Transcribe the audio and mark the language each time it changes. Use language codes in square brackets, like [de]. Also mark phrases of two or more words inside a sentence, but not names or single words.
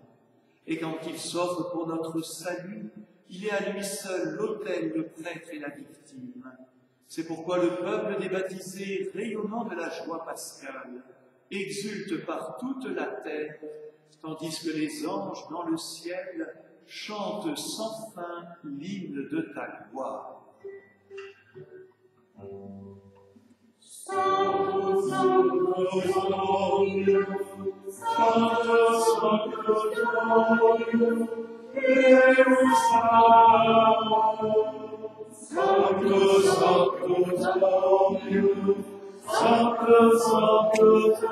[fr] Et quand il s'offre pour notre salut, il est à lui seul l'autel, le prêtre et la victime. C'est pourquoi le peuple des baptisés, rayonnant de la joie pascale, exulte par toute la terre, tandis que les anges dans le ciel chantent sans fin l'hymne de ta gloire. [la] Sanctus, Sanctus, Sanctus, Sanctus, Sanctus, Deus Sanctus, Sanctus, Sanctus, Sanctus,